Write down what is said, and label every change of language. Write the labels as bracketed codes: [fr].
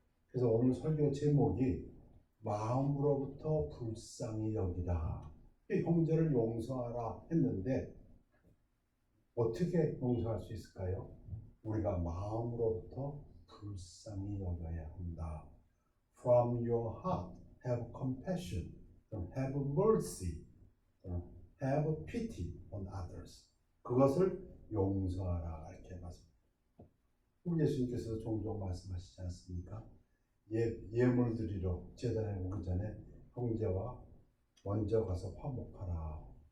[ko] 그래서 오늘 설교 제목이 마음으로부터 불쌍히 여기라. 형제를 용서하라 했는데 어떻게 용서할 수 있을까요? 우리가 마음으로부터 불쌍히 여겨야 한다. [en] From your heart, have compassion, have mercy, have pity on others. [ko] 그것을 용서하라 이렇게 말씀합니다. 우리 예수님께서 종종 말씀하시지 않습니까? 예물 드리러 제단에 오기 전에 형제와 먼저 가서 화목하라.